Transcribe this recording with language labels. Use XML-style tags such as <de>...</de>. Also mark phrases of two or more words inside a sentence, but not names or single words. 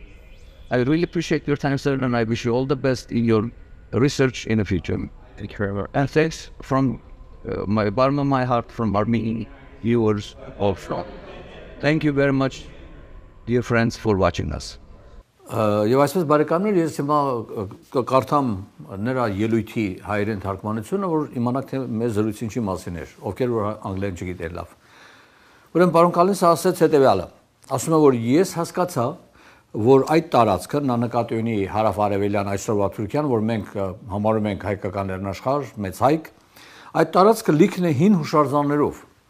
<en>I really appreciate your time, sir, and I wish you all the best in your research in the future. Thank you very much. And thanks from my bottom of my heart from Armenian viewers also. Thank you very much, dear friends, for watching us.</en> <hy>Եվ այսպես բարեկամներ, ես հիմա կկարդամ նրա ելույթի հայերեն թարգմանությունը, որ իմանաք թե մեր զրույցի ինչի մասին էր, ովքեր որ անգլերեն չգիտեն լավ։ Ուրեմն պարոն Կալինսը ասաց հետևյալը. Ասում է, որ ես հասկացա, որ այդ տարածքը նա նկատի ունի հարավ-արևելյան այսօրվա Թուրքիան, որ մենք համարում ենք հայկական լեռնաշխարհ, մեծ հայք, այդ տարածքը լիքն է հին հուշարձաններով։</hy>